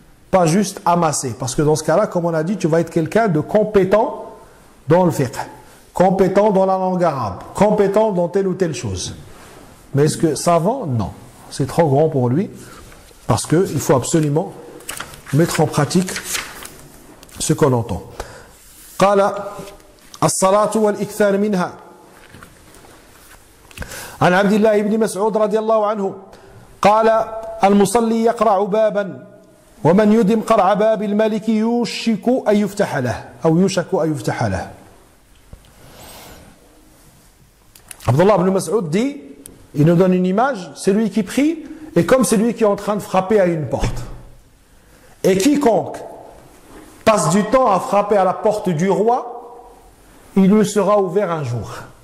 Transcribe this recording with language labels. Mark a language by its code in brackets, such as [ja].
[fr] Pas juste amasser. Parce que dans ce cas-là, comme on a dit, tu vas être quelqu'un de compétent dans le fiqh, compétent dans la langue arabe, compétent dans telle ou telle chose. Mais est-ce que savant? Non. C'est trop grand pour lui. Parce qu'il faut absolument mettre en pratique ce qu'on entend. [ar] قال الصلاة والإكثار منها عن عبد الله بن مسعود رضي الله عنه قال المصلي يقرع بابا ومن يدم قرع باب الملك يوشك أن يفتح له أو يوشك أن يفتح له. [fr] Abdullah ibn Mas'ud dit, il nous donne une image, celui qui prie est comme celui qui est en train de frapper à une porte. Et quiconque passe du temps à frapper à la porte du roi, il lui sera ouvert un jour.